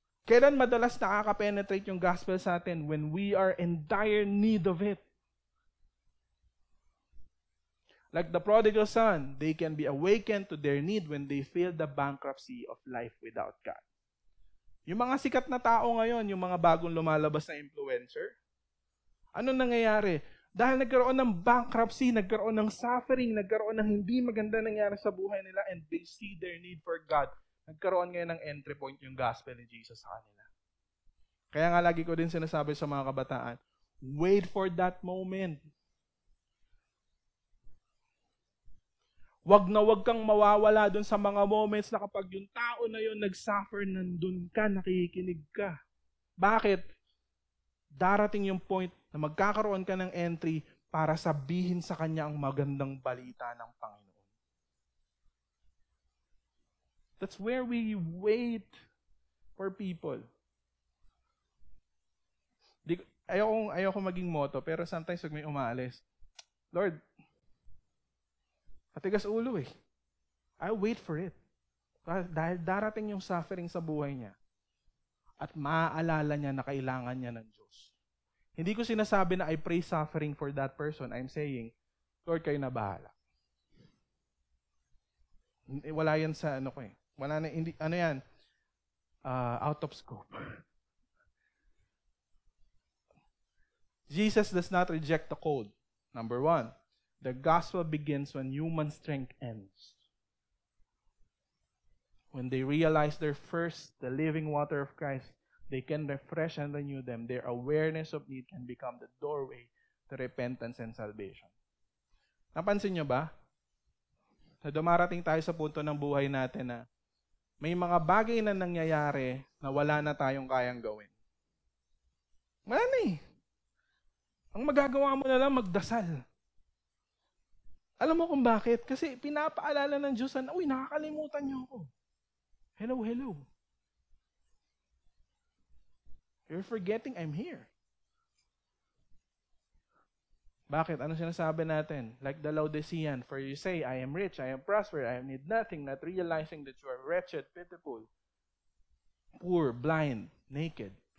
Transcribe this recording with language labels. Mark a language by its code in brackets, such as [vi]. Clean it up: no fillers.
[tl] Kailan madalas nakaka-penetrate yung gospel sa atin? [en] When we are in dire need of it. Like the prodigal son, they can be awakened to their need when they feel the bankruptcy of life without God. [tl] Yung mga sikat na tao ngayon, yung mga bagong lumalabas na influencer, ano nangyayari? Dahil nagkaroon ng bankruptcy, nagkaroon ng suffering, nagkaroon ng hindi maganda nangyari sa buhay nila [en] and they see their need for God. [tl] Nagkaroon ngayon ng entry point yung gospel ni Jesus sa kanila. Kaya nga lagi ko din sinasabi sa mga kabataan, wait for that moment. Wag na wag kang mawawala dun sa mga moments na kapag yung tao na yun nag-suffer, nandun ka, nakikinig ka. Bakit? Darating yung point na magkakaroon ka ng entry para sabihin sa kanya ang magandang balita ng Panginoon. [en] That's where we wait for people. [tl] Ayoko maging motto, pero sometimes pag may umaalis, Lord, matigas ulo eh. [en] I wait for it. [tl] Dahil darating yung suffering sa buhay niya at maaalala niya na kailangan niya ng Diyos. Hindi ko sinasabi na [en] I pray suffering for that person. I'm saying, Lord, [tl] kayo na bahala. Wala yan sa ano ko eh. Wala na, hindi, ano yan? [en] Out of scope. Jesus does not reject the cold. Number one. The gospel begins when human strength ends. When they realize their first, the living water of Christ, they can refresh and renew them. Their awareness of need can become the doorway to repentance and salvation. [tl] Napansin nyo ba? Na dumarating tayo sa punto ng buhay natin na may mga bagay na nangyayari na wala na tayong kayang gawin. Wala na eh. Ang magagawa mo na lang magdasal. Alam mo kung bakit? Kasi pinapaalala ng Diyos na, uy, nakakalimutan niyo ako. [en] Hello, hello. You're forgetting I'm here. [tl] Bakit? Ano sinasabi natin? [en] Like the Laodicean, for you say, I am rich, I am prosperous, I need nothing, not realizing that you are wretched, pitiful, poor, blind, naked.